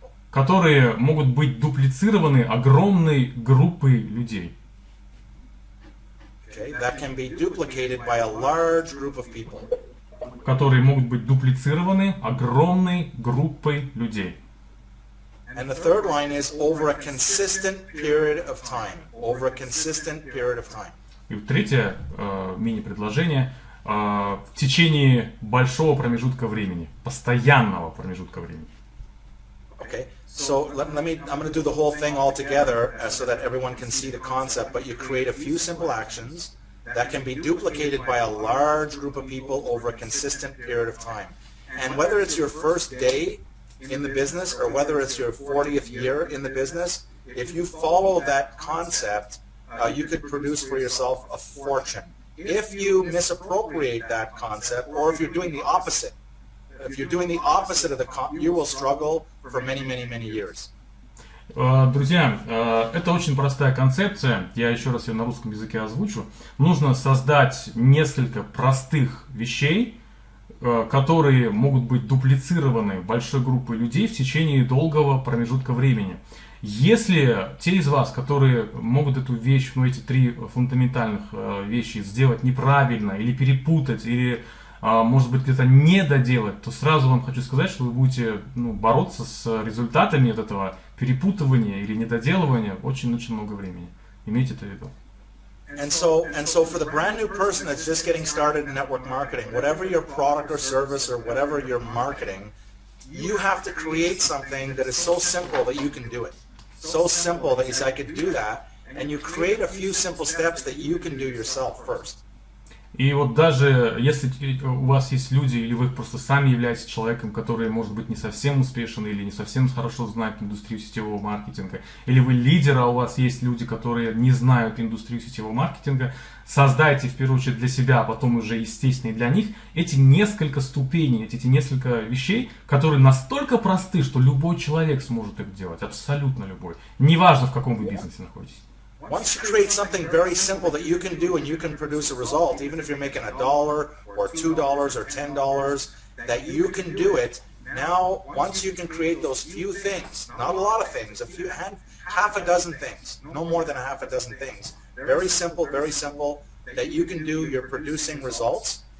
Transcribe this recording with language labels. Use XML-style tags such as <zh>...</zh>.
<ru>Которые могут быть дуплицированы огромной группой людей.</ru> <en>Okay, that can be duplicated by a large group of people.</en> <ru>Которые могут быть дуплицированы огромной группой людей.</ru> <en>And the third line is over a consistent period of time. Over a consistent period of time.</en> <ru>И третье мини-предложение в течение большого промежутка времени, постоянного промежутка времени.</ru> <en>Okay, So I'm going to do the whole thing all together so that everyone can see the concept, but you create a few simple actions that can be duplicated by a large group of people over a consistent period of time. And whether it's your first day in the business or whether it's your 40th year in the business, if you follow that concept, you could produce for yourself a fortune. If you misappropriate that concept, or if you're doing the opposite, of the you will struggle for many, many, many years.</en> <ru>Друзья, это очень простая концепция, я еще раз ее на русском языке озвучу. Нужно создать несколько простых вещей, которые могут быть дуплицированы большой группой людей в течение долгого промежутка времени. Если те из вас, которые могут эту вещь, эти три фундаментальных вещи сделать неправильно, или перепутать, или, может быть, где-то не доделать, то сразу вам хочу сказать, что вы будете бороться с результатами от этого перепутывания или недоделывания очень-очень много времени. Имейте это в виду.</ru> <en>And so for the brand new person that's just getting started in network marketing, whatever your product or service or whatever you're marketing, you have to create something that is so simple that you can do it. So simple that you say, I could do that, and you create a few simple steps that you can do yourself first.</en> <ru>И вот даже если у вас есть люди, или вы просто сами являетесь человеком, который, может быть, не совсем успешен или не совсем хорошо знает индустрию сетевого маркетинга, или вы лидер, а у вас есть люди, которые не знают индустрию сетевого маркетинга, создайте в первую очередь для себя, а потом уже, естественно, и для них эти несколько ступеней, эти несколько вещей, которые настолько просты, что любой человек сможет их делать, абсолютно любой. Неважно, в каком вы бизнесе находитесь.</ru> <en>Once you create something very simple that you can do and you can produce a result, even if you're making $1 or $2 or $10, that you can do it. Now, once you can create those few things, not a lot of things, half a dozen things, no more than a half a dozen things, very simple, that you can do, you're producing results.</en>